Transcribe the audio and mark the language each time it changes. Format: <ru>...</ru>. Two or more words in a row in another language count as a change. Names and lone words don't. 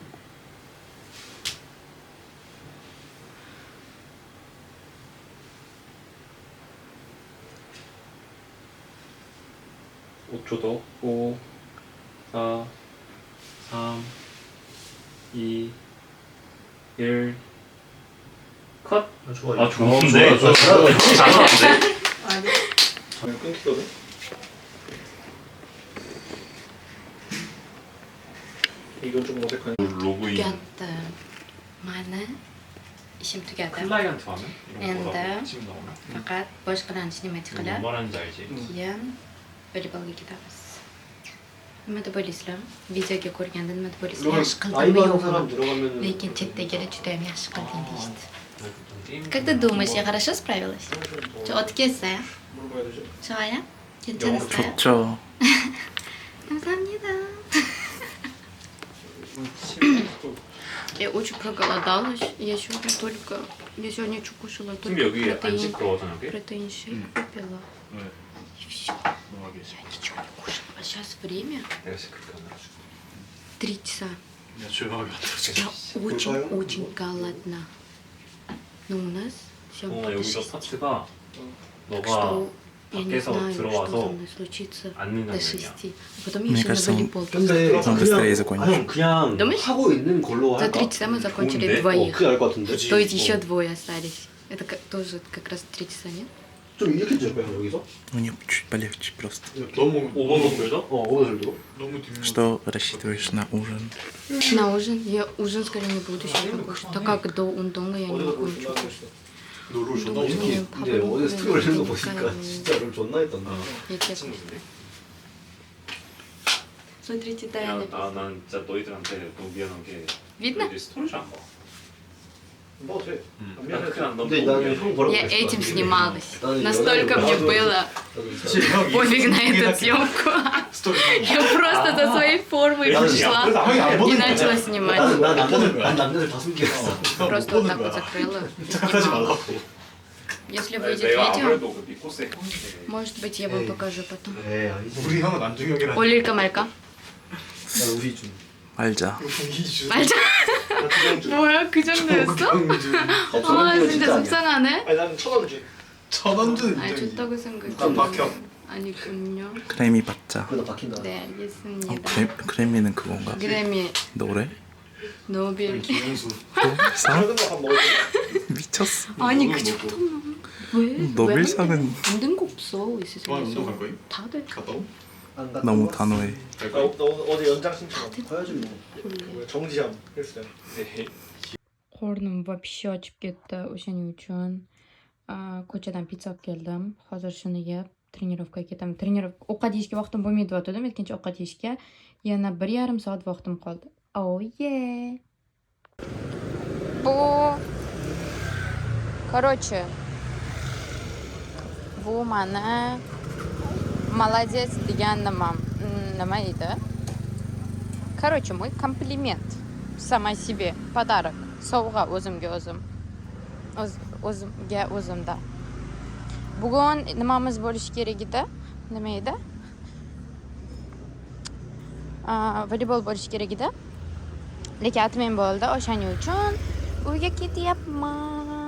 <ko>도 5, 4, 3, 2, 1. 컷. 좋아요. 아 좋은데. 좋아. 잘하는데. 그냥 끊기거든. 이건 좀 어색하네. 로그인.</ko> <en>Together.</en> <uz>Mana ishim tugadi.</uz> <ko>클라이언트 화면 이런</ko> <uz>Endi.</uz> <ko>거라고 지금 나오나?</ko> <uz>Faqat boshqalarni nima</uz> <ko>뭔</ko> <uz>qilib,</uz> <ko>말하는지 알지?</ko> <uz>keyin voleybolga ketamiz. Nima deb o'ylaysizlar? Videoga ko'rganda nima deb o'ylaysizlar? Yaxshi</uz> <ko>라이브</ko> <uz>qildimmi</uz> <ko>하는 사람</ko> <uz>yo'qmi?</uz> <ko>들어가면</ko> <uz>Lekin chetdagilar juda ham yaxshi qilding deyishdi.</uz> <ru>Как ты думаешь, я хорошо справилась? Что, откисая?</ru> <ko>물어봐야 되죠. 좋아요? 괜찮았어요? 좋죠. 감사합니다.</ko> <ru>Я очень проголодалась. Я сегодня что кушала?</ru> <ko>지금</ko> <ru>Только</ru> <ko>여기 안 시끄러워서 여기?</ko> <ru>протеин шейк купила. И все. Я ничего не кушала. А сейчас время</ru> <ko>내가 시끄럽게 안 나가지고</ko> <ru>3 часа.</ru> <ko>야 조용하게</ko> <ru>Я очень-очень голодна. Но у нас всем</ru> <ko>여기서</ko> <ru>6.</ru> <ko>파트가</ko> <ru>Так</ru> <ko>너가</ko> <ru>что я не</ru> <ko>밖에서</ko> <ru>знаю, что</ru> <ko>들어와서</ko> <ru>со мной случится</ru> <ko>앉는</ko> <ru>до</ru> <ko>장면이야.</ko> <ru>6. А потом я Мне еще на кажется, волейбол.</ru> <ko>근데</ko> <ru>좀 быстрее закончишь.</ru> <ko>형 그냥</ko> <ru>Думаешь?</ru> <ko>하고 있는 걸로</ko> <ru>За</ru> <ko>할까?</ko> <ru>3 часа мы закончили</ru> <ko>좋은데?</ko> <ru>двоих.</ru> <ko>그게 나을 것 같은데.</ko> <ru>То есть еще двое остались. Это тоже как раз 3 часа, нет?</ru> <ko>좀 이렇게 찍을 거야 여기서?</ko> <ru>У них чуть полегче просто.</ru> <ko>너무 5번 정도? 오버절도. 너무 뒷면</ko> <ru>Что рассчитываешь на ужин? На ужин? Я ужин скорее не буду сегодня кушать. Так как до ундонга я не могу ничего кушать.</ru> <ko>너를 존나 운동을 못해 좀 근데 어제 스토리 올리는 거 보니까 밥을 진짜 롤 존나 했던데.</ko> <ru>Я честно.</ru> <ko>친구인데?</ko> <ru>Смотрите,</ru> <ko>야,</ko> <ru>Тайна.</ru> <ko>난 진짜 너희들한테 너무 미안한 게</ko> <ru>Видно?</ru> <ko>너희들이 스토리 잘안 봐. 뭐 돼? 난 그냥 넌 근데 너무 나는 미안해. 형 보라고</ko> <ru>Я</ru> <ko>그랬어.</ko> <ru>этим снималась.</ru> <ko>나는</ko> <ru>Настолько мне</ru> <ko>연락을</ko> <ru>было</ru> <ko>나도 사실 형이</ko> <ru>пофиг на эту съемку.</ru> <ko>스토리</ko> <ru>Я просто за своей формой пришла</ru> <ko>그래서 형이 안</ko> <ru>и</ru> <ko>보는</ko> <ru>начала</ru> <ko>거야</ko> <ru>снимать.</ru> <ko>난 남자들 다 숨겼어.</ko> <ru>Просто вот так вот закрыла и</ru> <ko>착각하지</ko> <ru>снимала.</ru> <ko>말라고</ko> <ru>Если</ru> <ko>아니,</ko> <ru>выйдет</ru> <ko>내가</ko> <ru>видео,</ru> <ko>아무래도 그 미코스의 형인데</ko> <ru>может быть, я вам покажу потом.</ru> <ko>에이 아니지. 우리 형은 안중형이라 올릴까 말까? 난 우리 준. 말자. 이준 말자. 뭐야, 그 정도였어? 아, 진짜 속상하네. 아니 나는 천원 준. 천원준 아니, 인정이 좋다고 깜빡형. 생각했는데 아니군요. 크레미 받자. 그러다 박힌다. 네, 알겠습니다. 크레미는 그건가? 그래미 노래? 노빌. 김영수 노벨상? 작은 거밥 먹을 때. 미쳤어. 아니, 운동 그 먹고. 정도면 왜? 노벨상은 안된 거 없어, 이 좋아요 운동 갈 세상에서. 거임? 다들 갔다 오? 안 갔다 너무 와? 단호해. 갈 나, 거임? 나 어제 연장 신청 가야지 뭐. 그래. 정지함 헬스장.</ko> <uz>Qornim вообще ochib ketdi o'shaning uchun ko'chadan pitsa olib keldim. Hozir shuni yeb trenirovkaga ketaman. Ovqat yeyishga vaqtim bo'lmaydi deyotgandim. Aytgancha ovqat yeyishga yana 1,5 soat vaqtim qoldi.</uz> <en>Oh yeah.</en> <uz>Короче, bu mani молодец degan nima edi?</uz> <ru>Короче, мой комплимент самой себе, подарок,</ru> <uz>sovg'a o'zimga o'zimda. Bugun nimamiz bo'lishi kerak edi? Nima edi? Voleybol bo'lishi kerak edi. Lekin atmen bo'ldi. O'shaning uchun uyga ketyapman.</uz>